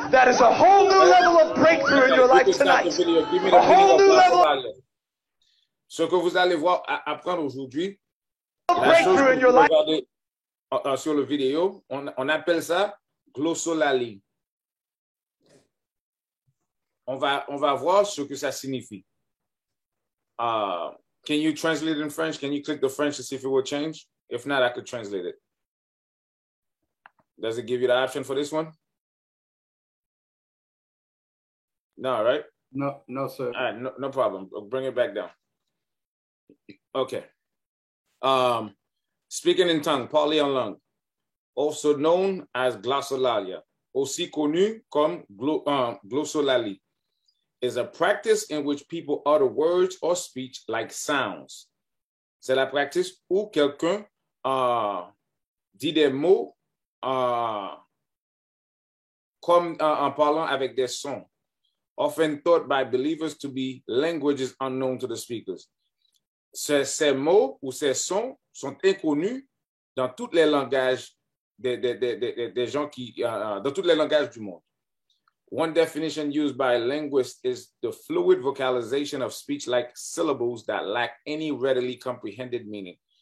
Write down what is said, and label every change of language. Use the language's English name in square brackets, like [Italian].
[English] That is a whole new level of breakthrough in your life tonight. A whole new level. [French] Ce que vous allez voir, apprendre aujourd'hui, la chose que vous regardez sur le vidéo, on appelle ça glossolalie. On va voir ce que ça signifie. [English] Can you translate it in French? Can you click the French to see if it will change? If not, I could translate it. Does it give you the option for this one? No, right? No, sir. All right, no problem. I'll bring it back down. Okay. Speaking in tongue, [French] parler en langue, [English] also known as glossolalia, [French] aussi connu comme glossolalie, [English] is a practice in which people utter words or speech like sounds. [French] C'est la pratique où quelqu'un dit des mots comme en parlant avec des sons, [English] often thought by believers to be languages unknown to the speakers. [French] ces mots ou ces sons sont inconnus dans tous les langages des gens dans tous les langages du monde. [English] One definition used by linguists is the fluid vocalization of speech-like syllables that lack any readily comprehended meaning.